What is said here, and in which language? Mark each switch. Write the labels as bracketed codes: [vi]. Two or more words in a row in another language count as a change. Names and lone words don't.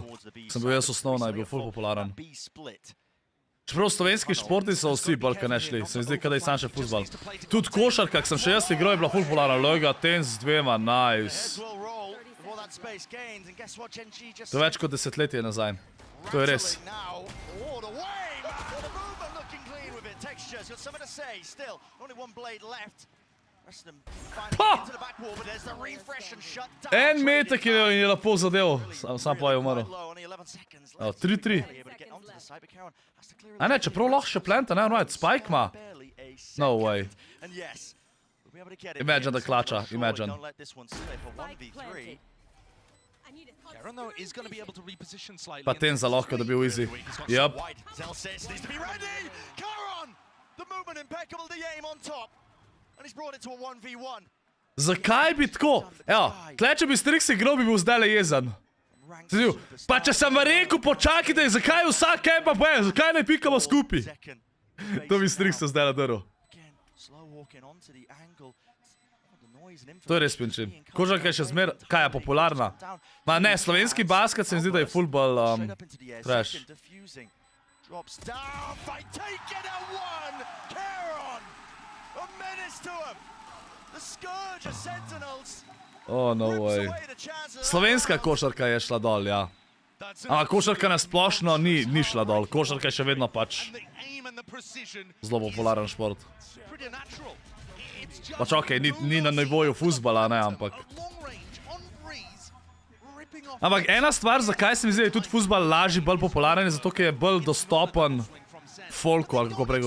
[sl] Sem bil jaz osnovna, je bil full popularen. Čeprav slovenski športi so vsi bolj, kaj ne šli. Se mi zdi, kada je sam še fuzbal. Tudi košarka, kak sem še jaz igral, je bila full popularna. Lega, ten z 2, nice. To je več kot 10 let nazaj. To je res. [en] Now, all the way, man. The movement looking clean with it. Texture's got something to say. Still, only one blade left. Rest of them finding into the back wall, but there's the refresh and shut down. [sl] En metek je lepo zadev, sam pa je umrl. [en] Only 11 seconds Oh, left. [sl] 3-3. A ne, čeprav lahko še planta, ne, right, Spike ima. [en] No way. And yes, we'll be able to get it. Imagine the clutcher, imagine. Don't let this one slip. A 1v3. Karen, though, is going to be able to reposition slightly. [sl] Pa ten za lahko, da bi bil easy. [en] Yep. Zell says needs to be ready. Karen, the movement impeccable, the aim on top. And he's brought it to a 1v1. [sl] Zakaj bi tako? Evo, tle če bi Strix igral, bi bil zdajle jezen. Pa če sem vam rekel, počakajte, zakaj vsak kempa boje, zakaj ne pikamo skupaj? To bi Strix se zdajle drl. To je res pinči. Kožarka je še zmer, kaj je popularna? Ma ne, slovenski basket se mi zdi, da je fullball trash. [en] Drops down, fight taken at one. Karen, a menace to him. The scourge of Sentinels. Oh, no way. [sl] Slovenska košarka je šla dol, ja. Ampak košarka na splošno ni šla dol. Košarka je še vedno pač zelo popularen šport. Pač okej, ni na nivoju fuzbala, ne, ampak... Ampak ena stvar, zakaj se mi zdi, da je tudi fuzbal lažji, bolj popularen, je zato, ker je bolj dostopen folku, ali kako prego.